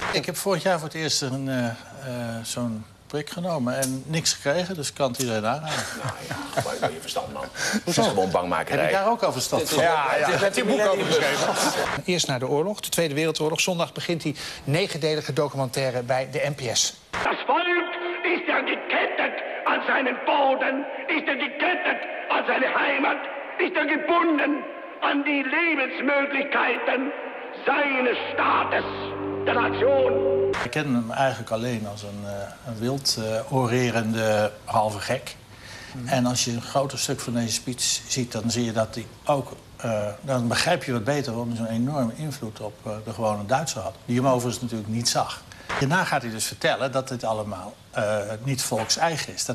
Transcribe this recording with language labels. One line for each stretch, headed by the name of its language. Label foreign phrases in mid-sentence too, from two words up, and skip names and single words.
Dutch: Ik heb vorig jaar voor het eerst zo'n prik genomen en niks gekregen, dus kan het iedereen aanraden. Nou ja, maar je verstand, man. Het is gewoon bangmakerij. Heb ik daar ook al verstand van? Ja, je hebt je boek over geschreven. Eerst naar de oorlog, de Tweede Wereldoorlog. Zondag begint die 9-delige documentaire bij de NPS.
German: Das Volk ist er gekettet an seinen Boden, ist er gekettet an seine Heimat, ist er gebunden an die Lebensmöglichkeiten seines Staates, der Nation.
Dutch: Ik ken hem eigenlijk alleen als een wild orerende halve gek. En als je een groter stuk van deze speech ziet, dan zie je dat hij ook... dan begrijp je wat beter waarom hij zo'n enorme invloed op de gewone Duitser had. Die hem overigens natuurlijk niet zag. Daarna gaat hij dus vertellen dat dit allemaal niet volkseigen is.